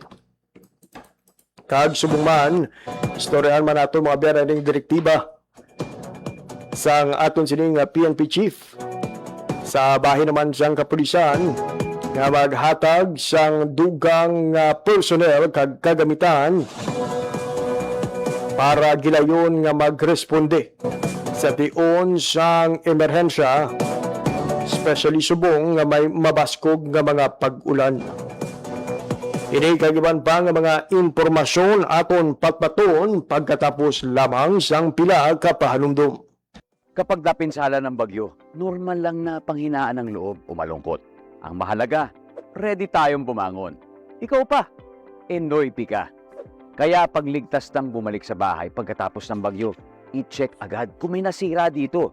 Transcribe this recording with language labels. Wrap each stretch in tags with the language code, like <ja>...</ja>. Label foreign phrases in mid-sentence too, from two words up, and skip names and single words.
<hil>Kag subong man, istoryahan man naton mga biyan ning direktiba sang aton sining PNP chief sa bahin naman siyang kapulisan nga maghatag sang dugang personnel kag kagamitan para gilayon nga magresponde sa tion sang emerhensya, especially subong nga may mabaskog nga mga pag-ulan. Ini kagiban pa nga mga impormasyon aton patpaton pagkatapos lamang sang pila ka pahanumdum.</hil> <tl>Kapag napinsala ng bagyo, normal lang na panghinaan ng loob o malungkot. Ang mahalaga, ready tayong bumangon. Ikaw pa, Enoy Pica. Kaya pagligtas ng bumalik sa bahay pagkatapos ng bagyo, i-check agad kung may nasira dito.</tl>